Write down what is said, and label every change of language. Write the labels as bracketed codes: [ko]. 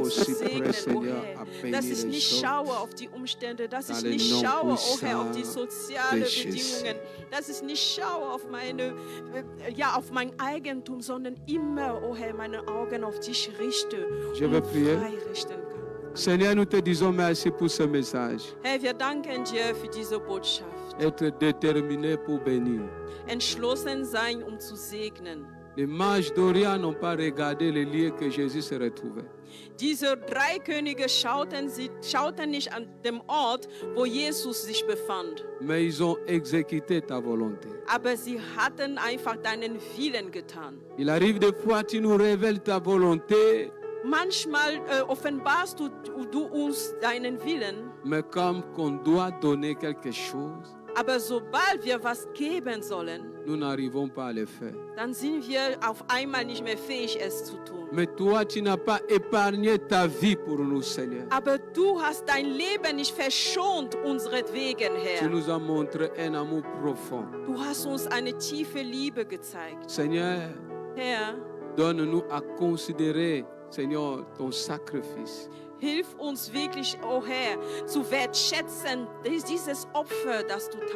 [fr] aussi prêt, [de] segnen, oh [fr] Seigneur, [de] Herr, [fr] à [de] dass [fr] bénir [de] ich [fr] les [de] nicht [fr] autres. [de] schaue auf die Umstände, dass [fr] Dans [de] ich [fr] le [de] nicht [fr] nom [de] schaue, oh Herr, auf die [fr] puissant [de] sozialen [fr] de Jésus. [de] Bedingungen, dass ich nicht schaue auf auf mein Eigentum, sondern immer, oh Herr, meine Augen auf dich richte [fr] Je [de] und [fr] veux prier. [de] frei richten kann. [fr] Seigneur, nous te disons merci pour ce message. [de] Herr, wir danken dir für diese Botschaft. [fr] Être déterminé pour bénir. [de] Entschlossen sein, um zu segnen. [fr] Les mages d'Orient n'ont pas regardé les lieux que Jésus se retrouvait. [de] Diese drei Könige schauten nicht an dem Ort, wo Jesus sich befand. [fr] Mais ils ont exécuté ta volonté. [de] Aber sie hatten einfach deinen Willen getan. [fr] Il arrive des fois, tu nous révèles ta volonté, [de] Manchmal offenbarst du uns deinen Willen, [fr] mais comme qu'on doit donner quelque chose, [de] aber sobald wir was geben sollen, [fr] nous n'arrivons pas à le faire. [de] dann sind wir auf einmal nicht mehr fähig, es zu tun. [fr] Mais toi, tu n'as pas épargné ta vie pour nous, Seigneur. [de] Aber du hast dein Leben nicht verschont, unseretwegen, [fr] Tu [de] Herr. [fr] nous as montré un amour profond. [de] Du hast uns eine tiefe Liebe gezeigt. [fr] Seigneur, [de] Herr, [fr] donne-nous à considérer, Seigneur, ton sacrifice. [de] hilf uns wirklich, oh Herr, zu wertschätzen, dieses Opfer, das du